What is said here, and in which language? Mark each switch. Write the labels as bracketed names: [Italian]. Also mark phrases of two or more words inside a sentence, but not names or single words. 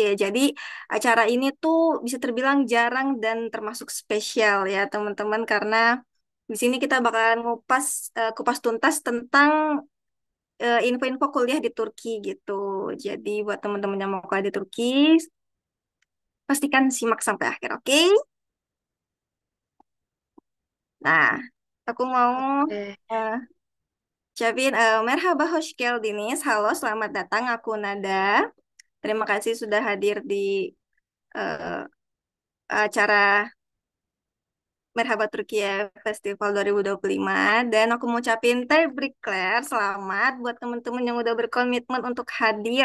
[Indonesian] Jadi acara ini tuh bisa terbilang jarang dan termasuk spesial ya teman-teman, karena di sini kita bakalan kupas tuntas tentang info-info kuliah di Turki gitu. Jadi buat teman-teman yang mau kuliah di Turki, pastikan simak sampai akhir, oke? Nah, aku mau Eh, [Turkish] uh, ucapin merhaba hoş geldiniz. [Indonesian] Halo, selamat datang. Aku Nada. Terima kasih sudah hadir di eh, acara Merhaba Turkiye Festival 2025. Dan aku mau ucapin tebrikler, selamat buat teman-teman yang udah berkomitmen untuk hadir.